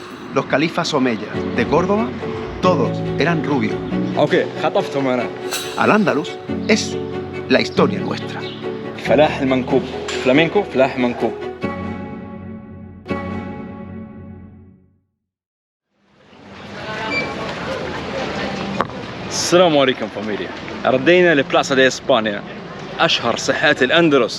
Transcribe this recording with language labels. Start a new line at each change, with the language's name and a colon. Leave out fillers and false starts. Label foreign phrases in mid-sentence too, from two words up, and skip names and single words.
Spanish: los califas omeyas de Córdoba, todos eran rubios.
Arabic: اوكي خطفتهم انا.
Spanish: Al-Ándalus es la historia nuestra.
Arabic: فلاح المنكوب فلامينكو فلاح منكوب. السلام عليكم فاميليا. ردينا لبلاسا دي اسبانيا، اشهر ساحات الاندلس.